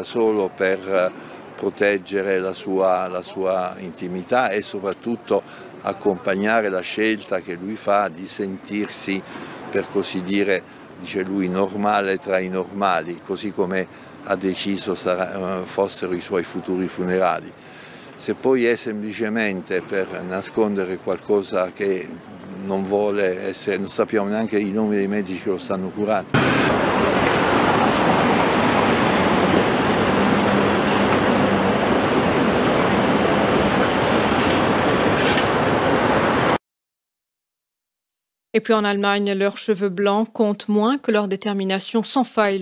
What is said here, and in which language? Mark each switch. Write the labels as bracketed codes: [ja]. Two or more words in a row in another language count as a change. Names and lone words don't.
[it] solo per proteggere la sua intimità e soprattutto accompagnare la scelta che lui fa di sentirsi, per così dire, dice lui, normale tra i normali, così come ha deciso fossero i suoi futuri funerali. Se poi è semplicemente per nascondere qualcosa che non vuole essere, non sappiamo neanche i nomi dei medici che lo stanno curando. [fr] Et puis en Allemagne, leurs cheveux blancs comptent moins que leur détermination sans faille.